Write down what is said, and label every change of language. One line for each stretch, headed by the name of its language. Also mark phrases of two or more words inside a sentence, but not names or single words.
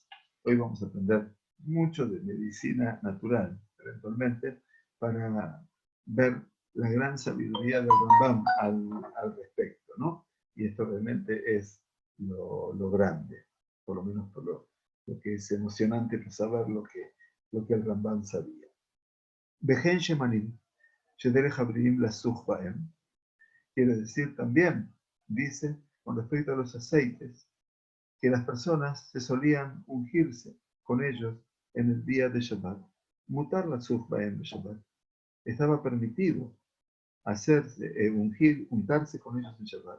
Spanish: Hoy vamos a aprender mucho de medicina natural, eventualmente, para ver la gran sabiduría del Rambam al respecto, ¿no? Y esto realmente es lo grande, por lo menos por lo que es emocionante para saber lo que el Rambam sabía.
Hebrew: וכן שמנים, שדרך הבריאים לה בהם.
Spanish: Quiere decir también, dice, con respecto a los aceites, que las personas se solían ungirse con ellos en el día de Shabbat.
Hebrew: מותר לה בהם
Spanish: de Shabbat. Estaba permitido hacerse, untarse con ellos en Shabbat.